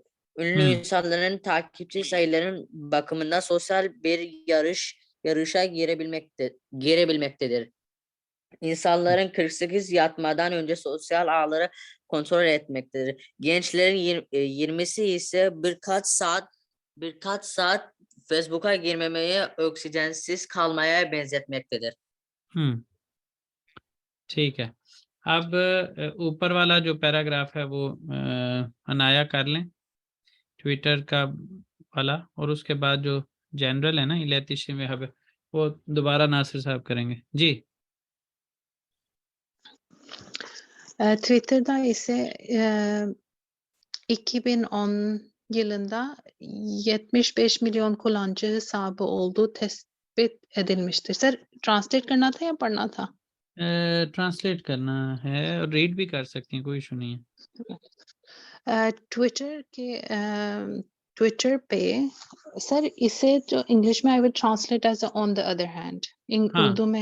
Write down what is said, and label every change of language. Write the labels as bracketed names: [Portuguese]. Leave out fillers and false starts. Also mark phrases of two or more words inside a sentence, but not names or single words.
[Turkish] Ünlü insanların takipçi sayılarının bakımından sosyal bir yarışa girebilmektedir. İnsanların 48 yatmadan önce sosyal ağları kontrol etmektedir. Gençlerin 20'si ise birkaç saat Facebook'a girmemeye, oksijensiz kalmaya benzetmektedir. [Urdu] ٹھیک ہے، اب اوپر والا جو پیراگراف ہے وہ عنایہ کر لیں، ٹویٹر کا والا، اور اس کے بعد جو جنرل ہے نا الیکٹریشن میں حب وہ دوبارہ ناصر صاحب کریں گے جی. [Turkish] Twitter'da ise 2010 yılında 75 milyon kullanıcı hesabı olduğu tespit edilmiştir. [Urdu] Sir, translate کرنا تھا یا پڑھنا تھا? ٹرانسلیٹ کرنا ہے اور ریڈ بھی کر سکتی ہیں، کوئی ایشو نہیں ہے. ٹویٹر پہ سر اسے جو انگلش میں [English] I will translate as on the other hand, [Urdu] اردو میں